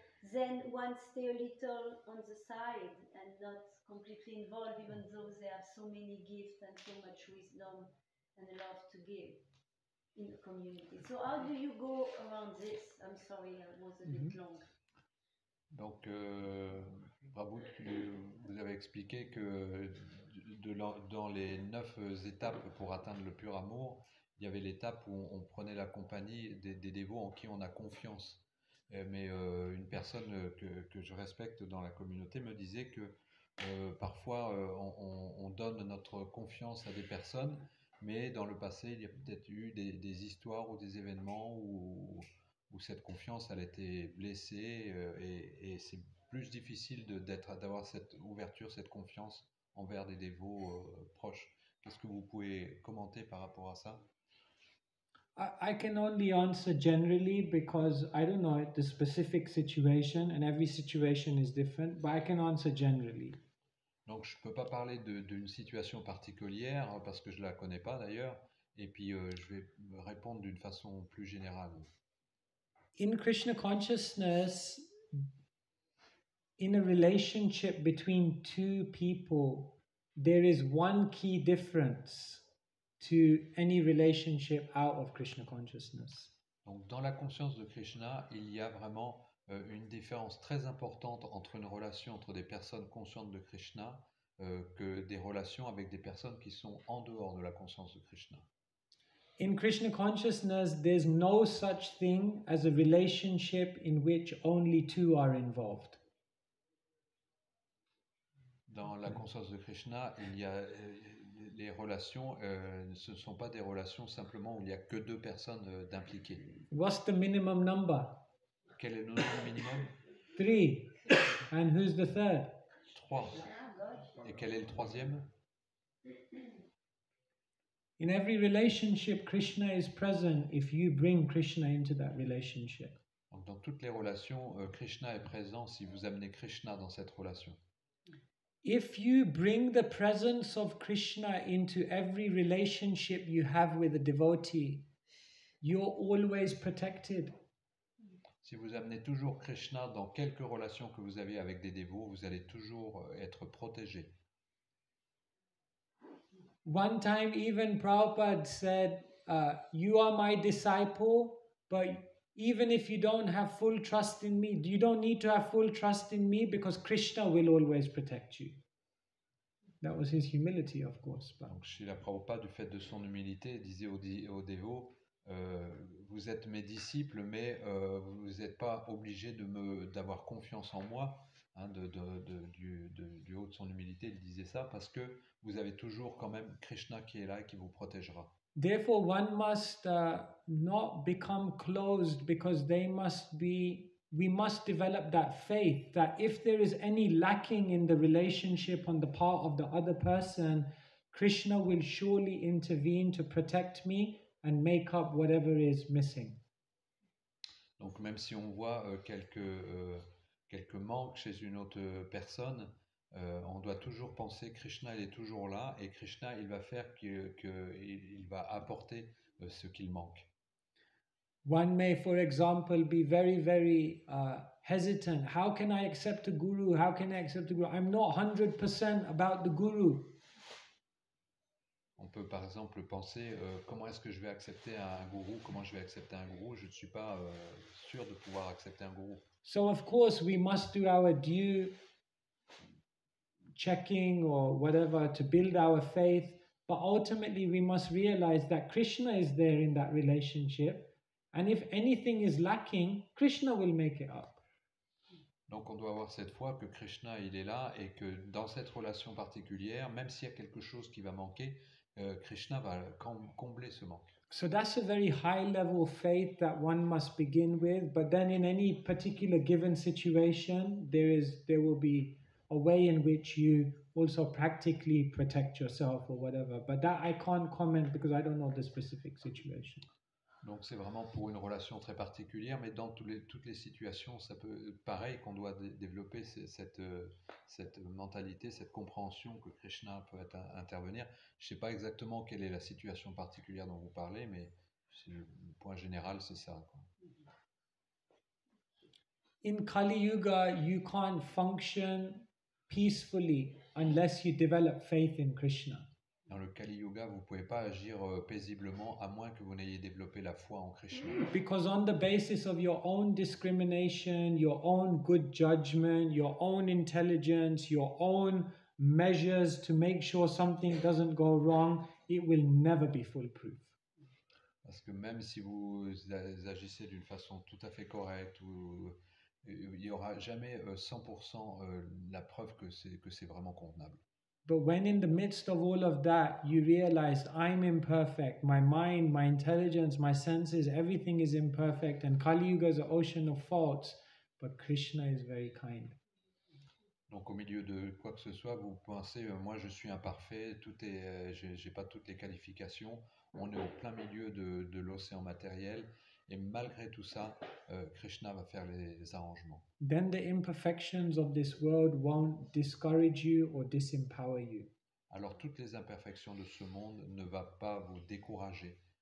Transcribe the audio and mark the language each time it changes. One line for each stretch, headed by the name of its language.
English: Then one stay a little on the side and not completely involved, even though they have so many gifts and so much wisdom and love to give in the community. So how do you go around this? I'm sorry, I was a bit long.
French: Donc, Prabhu, vous avez expliqué que dans les 9 étapes pour atteindre le pur amour, il y avait l'étape où on prenait la compagnie des dévots en qui on a confiance. Mais une personne que je respecte dans la communauté me disait que parfois on donne notre confiance à des personnes, mais dans le passé, il y a peut-être eu des histoires ou des événements où cette confiance elle a été blessée et c'est plus difficile d'avoir cette ouverture, cette confiance envers des dévots proches. Qu'est-ce que vous pouvez commenter par rapport à ça?
English: I can only answer generally because I don't know the specific situation and every situation is different, but I can answer generally.
French: Donc je ne peux pas parler d'une situation particulière parce que je ne la connais pas d'ailleurs, et puis je vais répondre d'une façon plus générale.
English: In Krishna consciousness, in a relationship between two people, there is one key difference to any relationship out of Krishna consciousness.
French: Donc dans la conscience de Krishna, il y a vraiment une différence très importante entre une relation entre des personnes conscientes de Krishna que des relations avec des personnes qui sont en dehors de la conscience de Krishna.
English: In Krishna consciousness, there's no such thing as a relationship in which only two are involved.
French: Dans la conscience de Krishna, il y a les relations, ce ne sont pas des relations simplement où il n'y a que deux personnes d'impliquées.
English: What's the minimum number?
French: Quel est le nombre minimum?
English: 3. And who's the third?
French: 3. Et quel est le troisième?
English: In every relationship, Krishna is present if you bring Krishna into that relationship.
French: Donc, dans toutes les relations, Krishna est présent si vous amenez Krishna dans cette relation.
English: If you bring the presence of Krishna into every relationship you have with a devotee, you're always protected.
French: Si vous amenez toujours Krishna dans quelques relations que vous avez avec des dévots, vous allez toujours être protégé.
English: One time even Prabhupada said, you are my disciple, but even if you don't have full trust in me, you don't need to have full trust in me because Krishna will always protect you. That was his humility, of course. But...
French: Donc, Srila Prabhupada, du fait de son humilité, disait aux dévots, vous êtes mes disciples, mais vous n'êtes pas obligés d'avoir confiance en moi. Hein, du haut de son humilité, il disait ça parce que vous avez toujours quand même Krishna qui est là et qui vous protégera.
English: Therefore, one must not become closed because we must develop that faith that if there is any lacking in the relationship on the part of the other person, Krishna will surely intervene to protect me and make up whatever is missing.
French: Donc même si on voit quelques manques chez une autre personne, on doit toujours penser Krishna il est toujours là et Krishna il va faire qu'il va apporter ce qu'il manque.
English: One may, for example, be very, very hesitant. How can I accept a guru? How can I accept a guru? I'm not 100% about the guru.
French: On peut par exemple penser comment est-ce que je vais accepter un gourou? Comment je vais accepter un gourou? Je ne suis pas sûr de pouvoir accepter un gourou.
English: So of course we must do our due checking or whatever to build our faith, but ultimately we must realize that Krishna is there in that relationship, and if anything is lacking, Krishna will make it up.
French: Donc on doit avoir cette foi que Krishna il est là et que dans cette relation particulière, même s'il y a quelque chose qui va manquer, Krishna va combler ce manque.
English: So that's a very high level faith that one must begin with, but then in any particular given situation, there will be a way in which you also practically protect yourself or whatever. But that I can't comment because I don't know the specific situation.
French: Donc c'est vraiment pour une relation très particulière, mais dans toutes les situations, ça peut pareil qu'on doit développer cette mentalité, cette compréhension que Krishna peut intervenir. Je ne sais pas exactement quelle est la situation particulière dont vous parlez, mais le point général, c'est ça, quoi.
English: In Kali Yuga, you can't function peacefully unless you develop faith in Krishna.
French: Dans le Kali Yuga, vous ne pouvez pas agir paisiblement à moins que vous n'ayez développé la foi en Krishna.
English: Because on the basis of your own discrimination, your own good judgment, your own intelligence, your own measures to make sure something doesn't go wrong, it will never be foolproof.
French: Parce que même si vous agissez d'une façon tout à fait correcte, il n'y aura jamais 100% la preuve que c'est vraiment convenable.
English: But when in the midst of all of that, you realize I'm imperfect, my mind, my intelligence, my senses, everything is imperfect, and Kali Yuga is an ocean of faults, but Krishna is very kind.
French: Donc au milieu de quoi que ce soit, vous pensez, moi je suis imparfait, j'ai pas toutes les qualifications, on est au plein milieu de l'océan matériel, et malgré tout ça, Krishna va faire les arrangements.
English: Then the imperfections of this world won't discourage you or disempower you.
French: Alors toutes les imperfections de ce monde ne va pas vous décourager.